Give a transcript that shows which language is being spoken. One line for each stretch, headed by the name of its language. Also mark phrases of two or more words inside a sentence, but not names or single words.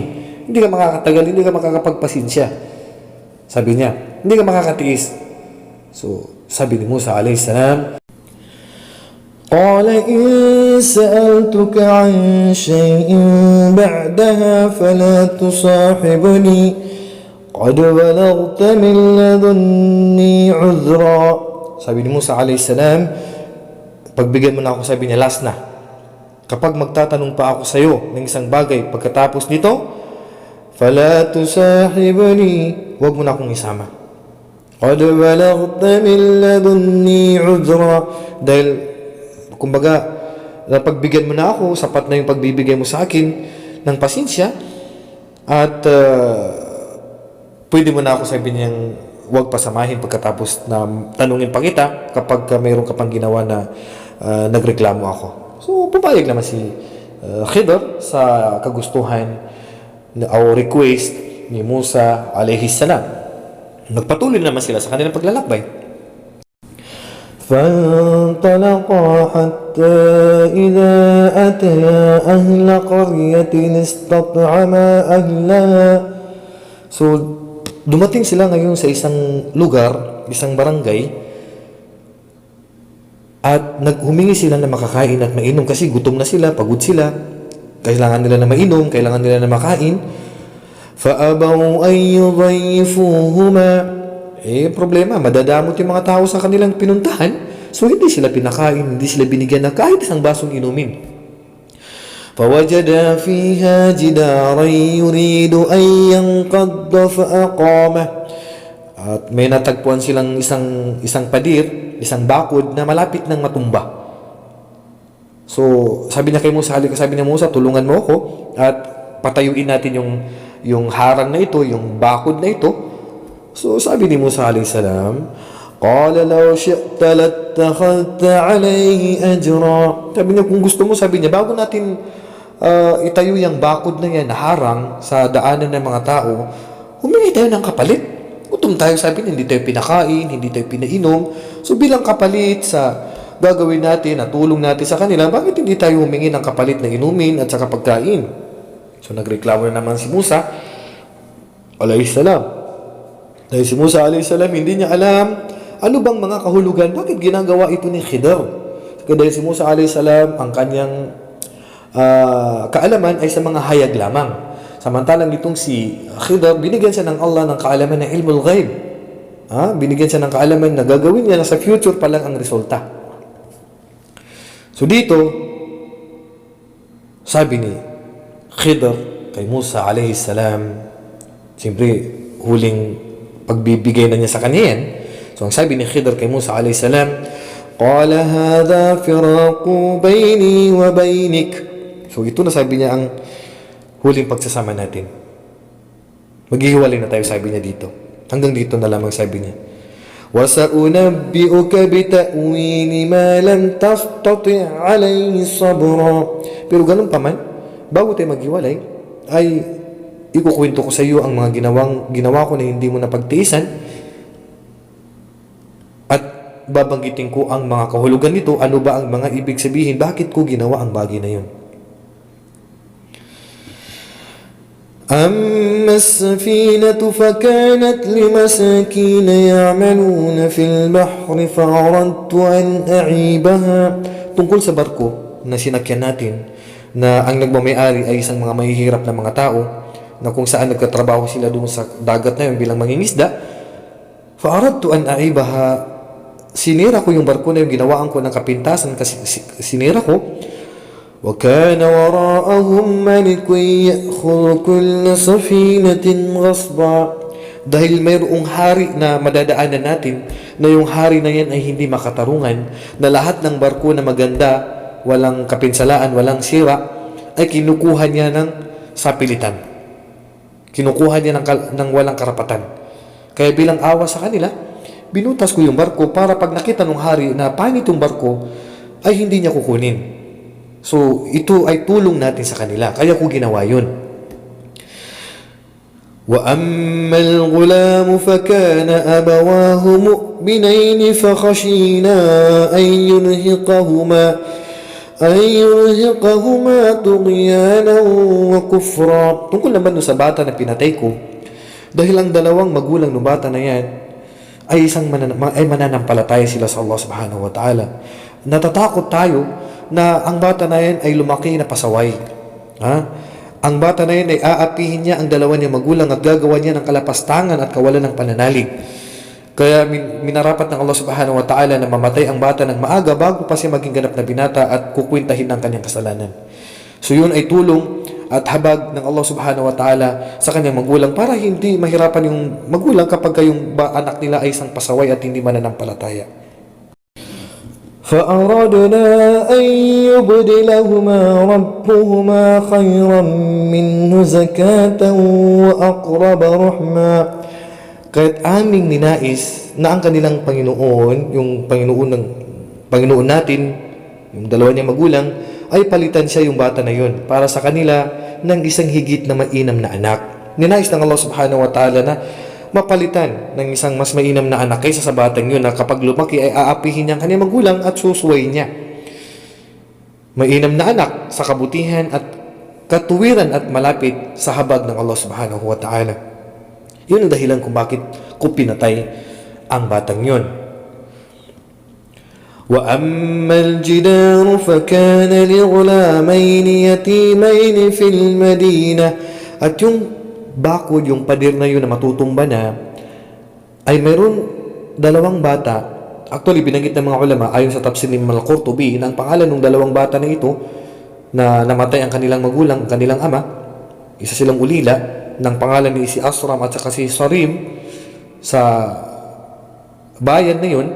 Filipino: Hindi ka makakatagal, hindi ka makakapagpasensya. Sabi niya, hindi ka makakatiis. So, sabi ni Musa
Arabic: عليه السلام, قال إن سألتك عن شيء بعدها فلا تصاحبني قد بلغت من لدني عذرا.
Filipino: Sabi ni Musa
Arabic: عليه السلام,
Filipino: pagbigyan mo na ako, sabi niya, last na. Kapag magtatanong pa ako sa iyo ng isang bagay pagkatapos nito,
Arabic: فلا تصاحبني,
Filipino: wag mo na akong isama.
Arabic: قد بلغت من لدني عذرا,
Filipino: dahil kumbaga, napagbigyan mo na ako, sapat na yung pagbibigay mo sa akin ng pasensya, at pwede mo na ako sabihin niyang huwag pasamahin pagkatapos na tanungin pa kita kapag mayroon ka pang ginawa na nagreklamo ako. So, papayag naman si Khidr sa kagustuhan o request ni Musa
Arabic: عليه السلام.
Filipino: Nagpatuloy naman sila sa kanilang paglalakbay.
Arabic: فانطلقا حتى إذا أتيا أهل قرية استطعما أهلها.
Filipino: So, dumating sila ngayon sa isang lugar, isang barangay, at naghumingi sila na makakain at mainom kasi gutom na sila, pagod sila, kailangan nila na mainom, kailangan nila na makain.
Arabic: فَأَبَوْا أَنْ يُضَيِّفُوهُمَا.
Filipino: Problema, madadamot yung mga tao sa kanilang pinuntahan. So, hindi sila pinakain, hindi sila binigyan ng kahit isang basong inumin.
Arabic: فَوَجَدَا فِيهَا جِدَارًا يُرِيدُ أَنْ يَنْقَضَّ فَأَقَامَهُ.
Filipino: At may natagpuan silang isang pader, isang bakod na malapit ng matumba. So, sabi niya kay Musa, sabi niya, Musa, tulungan mo ako at patayuin natin yung harang na ito, yung bakod na ito. So, sabi ni Musa
Arabic: عليه السلام, قال لو شئت لاتخذت عليه أجرا.
Filipino: Sabi niya, kung gusto mo, sabi niya, bago natin itayo yung bakod na yan, na harang sa daanan ng mga tao, humingi tayo ng kapalit. Gutom tayo, sabi niya, hindi tayo pinakain, hindi tayo pinainom. So, bilang kapalit sa gagawin natin, at tulong natin sa kanila, bakit hindi tayo humingi ng kapalit na inumin at sa pagkain? So, nagreklamo na naman si Musa
Arabic: عليه السلام.
Filipino: Dahil si Musa
Arabic: عليه السلام,
Filipino: hindi niya alam ano bang mga kahulugan, bakit ginagawa ito ni Khidr. Dahil si Musa
Arabic: عليه السلام,
Filipino: ang kanyang kaalaman ay sa mga hayag lamang. Samantalang itong si Khidr, binigyan siya ng Allah ng kaalaman ng
Arabic: علم الغيب.
Filipino: Binigyan siya ng kaalaman na gagawin niya na sa future pa lang ang resulta. So dito, sabi ni Khidr kay Musa
Arabic: عليه السلام,
Filipino: siyempre, huling pagbibigay na niya sa kanya yan. So, ang sabi ni Khidr kay Musa
Arabic: عليه السلام, قال هذا فراق بيني وبينك.
Filipino: So, ito na sabi niya ang huling pagsasama natin. Maghihiwalay na tayo, sabi niya dito. Hanggang dito na lamang sabi niya.
Arabic: وسأنبئك بتأويل ما لم تستطع عليه صبرا.
Filipino: Pero ganun pa man, bago tayo maghiwalay, ay ikukwento ko sa iyo ang mga ginawa ko na hindi mo napagtiisan, at babanggitin ko ang mga kahulugan nito, ano ba ang mga ibig sabihin, bakit ko ginawa ang bagay na yun.
Arabic: أما السفينة فكانت لمساكين يعملون في البحر فأردت أن أعيبها.
Filipino: Tungkol sa barko na sinakyan natin, na ang nagmamayari ay isang mga mahihirap na mga tao, na kung saan nagkatrabaho sila doon sa dagat na yun bilang mangingisda.
Arabic: فأردت أن أعيبها,
Filipino: sinira ko yung barko na yung ginawaan ko ng kapintasan kasi sinira ko.
Arabic: وكان وراءهم ملك يأخذ كل سفينة غصبا.
Filipino: Dahil mayroong hari na madadaanan natin, na yung hari na yan ay hindi makatarungan, na lahat ng barko na maganda, walang kapinsalaan, walang sira, ay kinukuha niya ng sapilitan. Kinukuha niya ng walang karapatan. Kaya bilang awa sa kanila, binutas ko yung barko para pag nakita ng hari na pangit yung barko, ay hindi niya kukunin. So, ito ay tulong natin sa kanila. Kaya ko ginawa yun.
Arabic: وَأَمَّا الْغُلَامُ فَكَانَ أَبَوَاهُ مُؤْمِنَيْنِ فَخَشِينَا أَن يُرْهِقَهُمَا طُغْيَانًا وَكُفْرًا.
Filipino: Tungkol naman sa bata na pinatay ko, dahil ang dalawang magulang ng bata na yan ay mananampalataya sila sa Allah
Arabic: سبحانه وتعالى.
Filipino: Natatakot tayo na ang bata na yan ay lumaki na pasaway. Ang bata na yan ay aapihin niya ang dalawa niya magulang at gagawa niya ng kalapastangan at kawalan ng pananalig. Kaya minarapat ng Allah
Arabic: سبحانه وتعالى
Filipino: na mamatay ang bata ng maaga bago pa siya maging ganap na binata at kukwintahin ng kanyang kasalanan. So yun ay tulong at habag ng Allah
Arabic: سبحانه وتعالى
Filipino: sa kanyang magulang para hindi mahirapan yung magulang kapag yung anak nila ay isang pasaway at hindi mananampalataya.
Arabic: فأردنا أن يبدلهما ربهما خيرا منه زكاة وأقرب رحما.
Filipino: Kahit aming ninais na ang kanilang Panginoon, yung Panginoon natin, yung dalawa niyang magulang, ay palitan siya yung bata na yun para sa kanila ng isang higit na mainam na anak. Ninais ng Allah
Arabic: سبحانه وتعالى
Filipino: na mapalitan ng isang mas mainam na anak kaysa sa batang yun na kapag lumaki ay aapihin niya ang kanyang magulang at susuway niya. Mainam na anak sa kabutihan at katuwiran at malapit sa habag ng Allah
Arabic: سبحانه وتعالى.
Filipino: Yun ang dahilan kung bakit ko pinatay ang batang yun.
Arabic: وَأَمَّا الْجِدَارُ فَكَانَ لِغُلَامَيْنِ يَتِيمَيْنِ فِي الْمَدِينَةِ.
Filipino: At yung bakod, yung pader na yun na matutumba na, ay mayroon dalawang bata. Actually, binanggit ng mga ulama, ayon sa tafsir ni Al-Qurtubi, na ang pangalan ng dalawang bata na ito, na namatay ang kanilang magulang, ang kanilang ama, isa silang ulila, ng pangalan ni si Asram at saka si Sarim, sa bayan na yun.